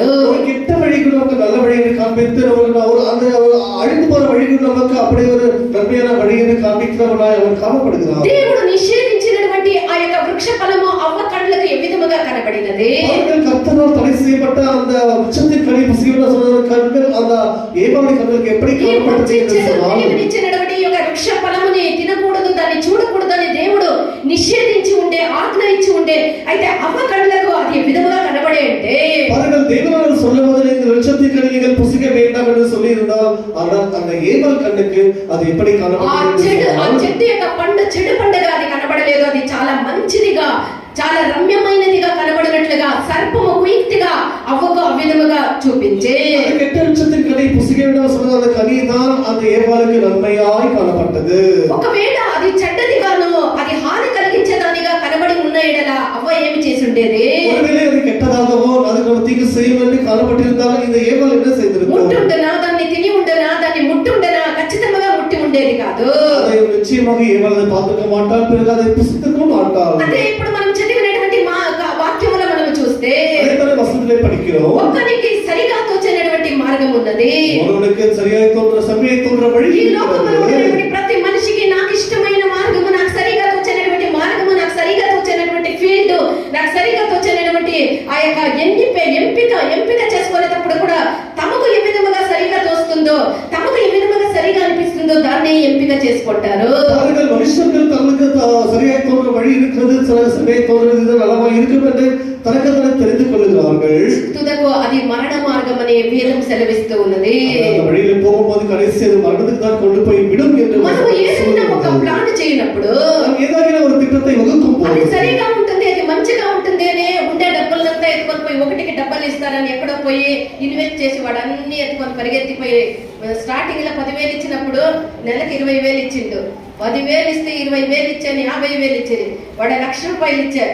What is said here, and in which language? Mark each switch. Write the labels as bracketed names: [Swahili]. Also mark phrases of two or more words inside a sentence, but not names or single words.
[Tamil] கெட்ட வழிகள் நமக்கு நல்ல வழியை காண்பித்து அந்த அழிந்து போற வழிகள் நமக்கு அப்படி ஒரு நன்மையான வழியை காண்பிக்கிறவனாய் அவன் காணப்படுகிறான். [Telugu] దేవుడు నిషేధించినటువంటి ఆ యొక్క వృక్ష ఫలము అవ్వ కళ్ళకు ఏ విధముగా కనబడినది? [Tamil] கர்த்தரால் தடை செய்யப்பட்ட அந்த వృక్షத்தின் கனி புசிக்க சொன்ன கண்கள் அந்த ஏவாளி கண்களுக்கு எப்படி காணப்படுகிறது? [Telugu] నిషేధించినటువంటి ఈ యొక్క వృక్ష ఫలముని తినకూడదు, దాన్ని చూడకూడదు అని దేవుడు నిషేధించి ఉండే, ఆజ్ఞ ఇచ్చి ఉండే, అయితే అవ్వ కళ్ళకు అది ఏ విధముగా కనబడే అంటే [Tamil] தேவனால் சொல்லுவது இந்த விருட்சத்தின் கனி நீங்கள் புசிக்க வேண்டாம் என்று சொல்லி இருந்தால், ஆனால் அந்த ஏவாள் கண்ணுக்கு அது எப்படி காணப்படுகிறது? [Telugu] ఆ చెట్టు యొక్క పండు చెడు పండుగ అది కనబడలేదు. అది చాలా మంచిదిగా, చాలా రమ్యమైనదిగా కనబడినట్లుగా సర్పము కుయుక్తిగా అవ్వకు ఆ విధముగా చూపించే [Tamil] கெட்ட விருட்சத்தின் கனி புசிக்க வேண்டாம் சொன்ன அந்த கனிதான் அந்த ஏவாளுக்கு நன்மையாய் காணப்பட்டது. [Telugu] ఒకవేళ అది చెడ్డదిగాను, అది హాని కలిగించేదానిగా కనబడి ఉన్న ఎడల అవ్వ ఏమి చేసి ఉండేది? [Tamil] ஒருவேளை அது கெட்டதாகவோ அதுக்கு நம்ம தீங்கு செய்யும் என்று காணப்பட்டிருந்தாலும் இந்த ஏவாள் என்ன செய்திருக்கும்? [Telugu] ముట్టుండనా, దాన్ని తిని ఉండనా, దాన్ని ముట్టుండనా, ఖచ్చితంగా ముట్టి ఉండేది కాదు. [Tamil] அதை நிச்சயமாக ஏவாள் அதை பார்த்துக்க மாட்டாள், பிறகு அதை புசித்துக்கவும் மாட்டாள். [Telugu] అదే ఇప్పుడు మనం చదివినటువంటి వాక్యములో మనం చూస్తే అదే వసంతలే படிக்கிறோம். ఒక్కనికి సరిగా తోచనటువంటి మార్గం ఉన్నది. [Tamil] ஒருவனுக்கு சரியாய் தோன்ற சமயம் தோன்ற வழி [Telugu] ఈ లోకంలో ఉన్నటువంటి ప్రతి మనిషికి నాకు ఇష్టమైన మార్గము, నాకు సరిగా తోచనటువంటి మార్గము, నాకు సరిగా తోచనటువంటి ఫీల్డ్, నాకు సరిగా తోచనటువంటి ఆ యొక్క ఎంపిక చేసుకునేటప్పుడు కూడా తమకు ఏ విధముగా సరిగా తోస్తుందో, తమకు ఏ విధముగా సరిగా అనిపిస్తుందో దాన్ని ఎంపిక చేసుకుంటారు. [Tamil] அவர்கள் மனுஷர்கள் தங்களுக்கு சரியாய் தோன்ற வழி இருக்கிறது, சில சமயம் தோன்றது இது நலமா இருக்கும் என்று தனக்கதனை தெரிந்து கொள்ளுகிறார்கள். [Telugu] తుదకు అది మరణ మార్గం అనే వేదం సెలవిస్తూ ఉన్నది. [Tamil] அந்த வழியில போகும்போது கடைசி அது மரணத்துக்கு தான் கொண்டு போய் விடும் என்று [Telugu] మనం ఏదైనా ఒక ప్లాన్ చేయనప్పుడు [Tamil] ఏదైనా ஒரு திட்டத்தை வகுக்கும் [Telugu] అది [Tamil] போது [Telugu] సరిగా ఉంటుంది, అది మంచిగా ఉంటుంది అని ఉండే డబ్బులంతా ఎత్తుకొని పోయి ఒకటికి డబ్బులు ఇస్తారని ఎక్కడో పోయి ఇన్వెస్ట్ చేసి వాడు అన్ని ఎత్తుకొని పరిగెత్తిపోయి స్టార్టింగ్ లో 10,000 ఇచ్చినప్పుడు నెలకు 20,000 ఇచ్చిండు. 10,000 ఇస్తే 20,000 ఇచ్చాను, 50,000 ఇచ్చేది. వాడు 1,00,000 రూపాయలు ఇచ్చాడు.